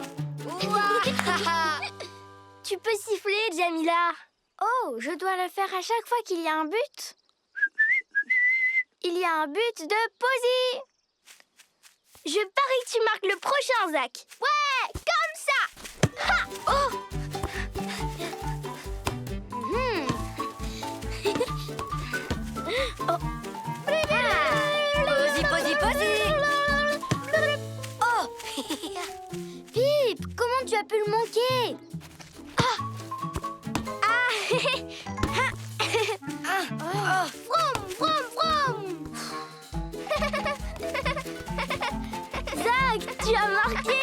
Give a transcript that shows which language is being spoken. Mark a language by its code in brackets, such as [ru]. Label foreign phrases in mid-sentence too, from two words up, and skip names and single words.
[fr] Ouah. Tu peux siffler, Jamila. Oh, je dois le faire à chaque fois qu'il y a un but. Il y a un but de Posy. Je parie que tu marques le prochain, Zach. Ouais, comme ça. Ha! Oh! Oh. Posy, Posy, Posy. Oh. Pip, comment tu as pu le manquer? Ah! Oh. Vroom, vroom, vroom. Zach, tu as marqué.